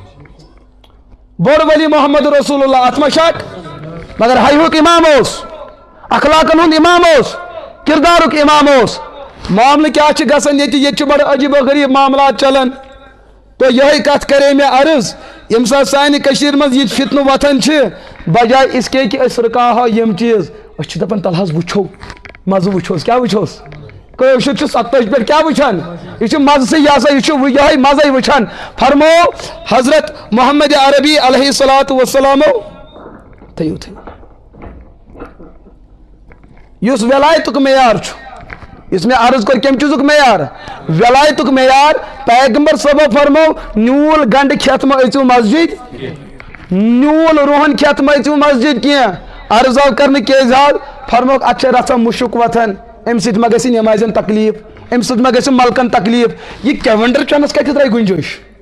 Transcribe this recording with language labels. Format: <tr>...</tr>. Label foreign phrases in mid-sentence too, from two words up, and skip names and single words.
<ks>بوٚڑ ولی</ks> <ar>محمد رسول اللہ</ar> <ks>اتھ ما شک مگر حیہُک امام اوس اخلاقن ہُنٛد امام اوس کردارُک امام اوس معاملہٕ کیٛاہ چھِ گژھان ییٚتہِ چھِ بڑٕ عجیٖب و غریٖب معاملات چلان تو یہے کتھ کرے مےٚ عرض ییٚمہِ ساتہٕ سانہِ کٔشیٖرِ منٛز یِتھۍ فتنہٕ وۄتھان چھِ</ks> <ur>بجاے اس کے کہ</ur> <ks>أسۍ رُکاوہو یِم چیٖز أسۍ چھِ دپان تل حظ وٕچھو مزٕ وٕچھوس کیٛاہ وٕچھوس کٲشُر چھُ 27 پٮ۪ٹھ کیٛاہ وٕچھان یہِ چھُ مزٕ یہِ ہسا یہِ چھُ یہے مزے وٕچھان فرمو حضرت محمد عربی</ks> <ar>علیہ الصلوۃ والسلامو</ar> <ks>تھٲیِو یُس ولایتُک معیار چھُ یُس مےٚ عرض کوٚر کمہِ چیٖزُک معیار ولایتُک معیار پیغمبر صٲبو فرمو نیوٗل گنڈٕ کھٮ۪تھ ما أژِو مسجد نیوٗل رُہن کھٮ۪تھ ما أژِو مسجد کینٛہہ عرض آو کرنہٕ کیٛازِ حظ فرموکھ اتھ چھِ رژھا مُشُک وۄتھان امہِ سۭتۍ ما گژھِ نٮ۪مازٮ۪ن تکلیٖف امہِ سۭتۍ ما گژھِ ملکن تکلیٖف یہِ کیونڈر چنس کتہِ درٛاے گُنجٲیش</ks>